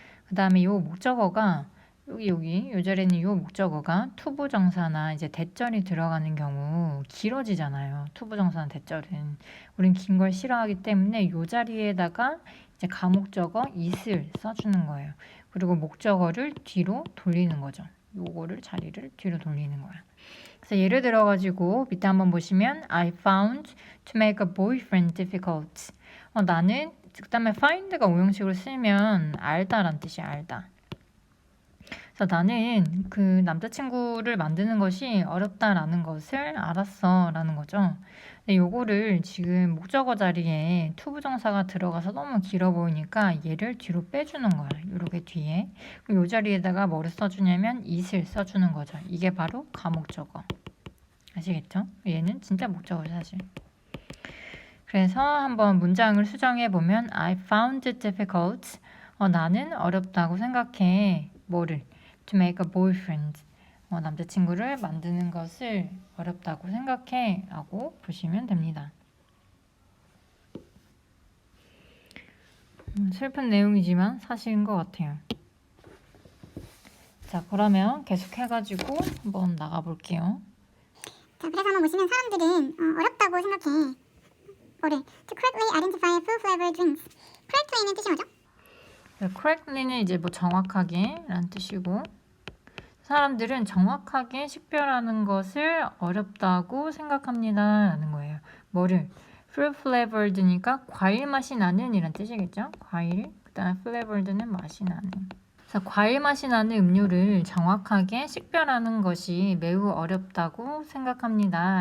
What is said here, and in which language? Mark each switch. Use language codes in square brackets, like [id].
[ko] 그 다음에 이 목적어가 요 자리에는 요 목적어가 투부정사나 이제 대절이 들어가는 경우 길어지잖아요. 투부정사나 대절은 우린 긴 걸 싫어하기 때문에 요 자리에다가 이제 가목적어 it을 써주는 거예요. 그리고 목적어를 뒤로 돌리는 거죠. 요거를 자리를 뒤로 돌리는 거예요. 그래서 예를 들어가지고 밑에 한번 보시면 [en] I found to make a boyfriend difficult. [ko] 나는 그 다음에 find가 오형식으로 쓰면 알다란 뜻이야. 알다. 그래서 나는 그 남자친구를 만드는 것이 어렵다라는 것을 알았어 라는 거죠. 근데 요거를 지금 목적어 자리에 투부정사가 들어가서 너무 길어 보이니까 얘를 뒤로 빼주는 거야. 요렇게 뒤에. 요 자리에다가 뭐를 써주냐면 it을 써주는 거죠. 이게 바로 가목적어. 아시겠죠? 얘는 진짜 목적어죠 사실. 그래서 한번 문장을 수정해 보면 [en] I found it difficult. [ko] 나는 어렵다고 생각해. 뭐를? [en] To make a boyfriend. [ko] 남자친구를 만드는 것을 어렵다고 생각해 라고 보시면 됩니다. 슬픈 내용이지만 사실인 것 같아요. 자, 그러면 계속 해가지고 한번 나가볼게요. 자, 그래서 한번 보시면 사람들은 어렵다고 생각해. 뭐를? [en] To correctly identify fruit flavored drinks. correctly는 [ko] 뜻이 뭐죠? correctly는 이제 뭐 정확하게 라는 뜻이고, 사람들은 정확하게 식별하는 것을 어렵다고 생각합니다 라는 거예요. 뭐를? fruit flavored니까 과일 맛이 나는 이란 뜻이겠죠? 과일, 그 다음에 flavored는 맛이 나는. 그래서 과일 맛이 나는 음료를 정확하게 식별하는 것이 매우 어렵다고 생각합니다.